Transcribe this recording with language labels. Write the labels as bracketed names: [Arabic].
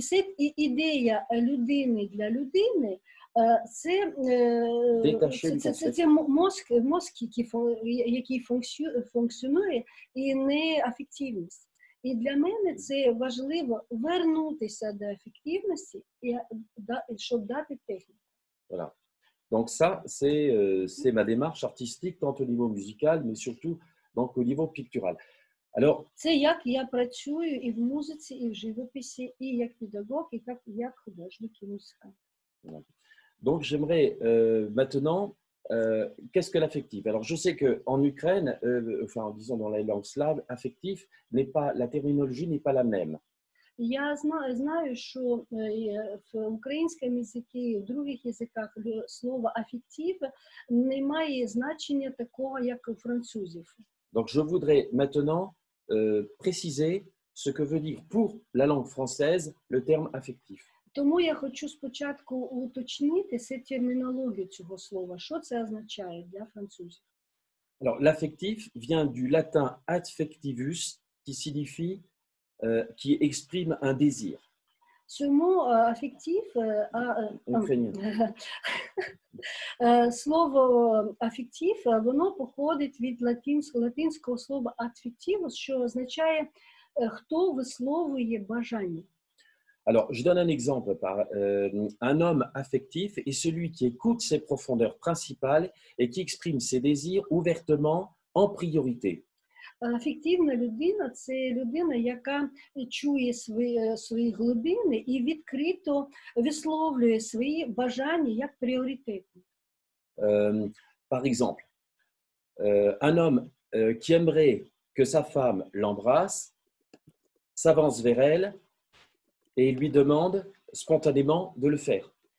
[Ukrainian] це ідея людини для людини, це мозк, який функціонує, і не афективність. І для мене це важливо вернутися до афективності, щоб дати техніку. [French] Voilà. Donc ça, c'est ma démarche artistique, tant au niveau musical, mais surtout donc, au niveau pictural. Alors, [Ukrainian] це як я працюю і в музиці, і в живописі, і як педагог, і як художник і музикант. [French] Donc, j'aimerais maintenant, qu'est-ce que l'affectif? Alors, je sais qu'en Ukraine, enfin, disons dans les langues slaves, affectif n'est pas, la terminologie n'est pas la même. [Ukrainian] Я знаю, що в українському язикі і в других язиках слово афектив не має значення такого, як у французів. [French] Donc, je voudrais maintenant préciser ce que veut dire pour la langue française le terme affectif. [Ukrainian] Тому я хочу спочатку уточнити термінологію цього слова. Що це означає для французів? [French] Alors, l'affectif vient du latin affectivus, qui signifie, qui exprime un désir. Ce mot affectif, Ukrainien. [Ukrainian] слово афектив, воно походить від латинського слова affectivus, що означає хто висловлює бажання. [French] Alors, je donne un exemple. Un homme affectif est celui qui écoute ses profondeurs principales et qui exprime ses désirs ouvertement en priorité. [Ukrainian] Афективна людина – це людина, яка чує свої глибини і відкрито висловлює свої бажання як пріоритетні. [French] Par exemple, un homme qui aimerait que sa femme l'embrasse s'avance vers elle et lui demande spontanément de le faire.